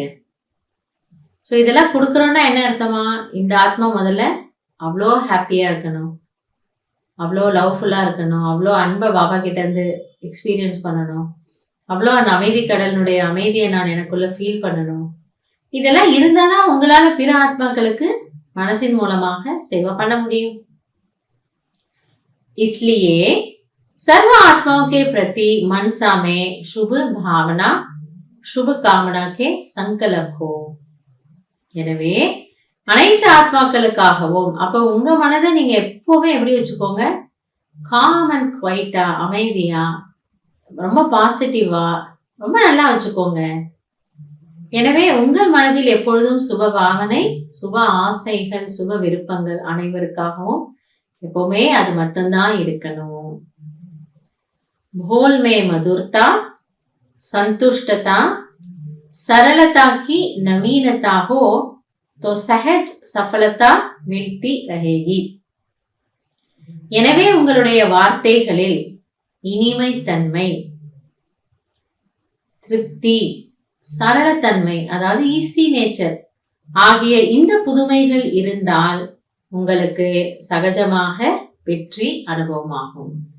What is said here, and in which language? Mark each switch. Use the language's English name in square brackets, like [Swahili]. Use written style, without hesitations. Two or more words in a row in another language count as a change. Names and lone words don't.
[Tamil] ஸோ இதெல்லாம் கொடுக்குறோன்னா என்ன அர்த்தமா, இந்த ஆத்மா முதல்ல அவ்வளோ ஹாப்பியா இருக்கணும், அவ்வளோ லவ்ஃபுல்லா இருக்கணும், அவ்வளோ அன்பை பாபா கிட்ட இருந்து எக்ஸ்பீரியன்ஸ் பண்ணணும், அவ்வளோ அந்த அமைதி கடலினுடைய அமைதியை நான் எனக்குள்ள ஃபீல் பண்ணணும். இதெல்லாம் இருந்தாதான் உங்களால பிற ஆத்மாக்களுக்கு மனசின் மூலமாக சேவை பண்ண முடியும். [Hindi] इसलिए सर्व आत्माओं के प्रति मनसा में शुभ भावना, शुभ कामना के संकल्प हो. [Tamil] எனவே அனைத்து ஆத்மாக்களுக்காகவும் அப்ப உங்க மனதை நீங்க எப்பவுமே எப்படி வச்சுக்கோங்க, [English] calm and quiet, [Tamil] அமைதியா, ரொம்ப பாசிட்டிவா, ரொம்ப நல்லா வச்சுக்கோங்க. எனவே உங்கள் மனதில் எப்பொழுதும் சுப பாவனை, சுப ஆசைகள், சுப விருப்பங்கள் அனைவருக்காகவும் எப்பவுமே அது மட்டும்தான் இருக்கணும். [Hindi] भोल में मधुरता, संतुष्टता, सरलता की नवीनता हो तो सहज सफलता मिलती रहेगी. [Tamil] எனவே உங்களுடைய வார்த்தைகளில் இனிமை தன்மை, திருப்தி, சரளத்தன்மை, அதாவது [English] easy nature [Tamil] ஆகிய இந்த புதுமைகள் இருந்தால் உங்களுக்கு சகஜமாக வெற்றி அனுபவமாகும்.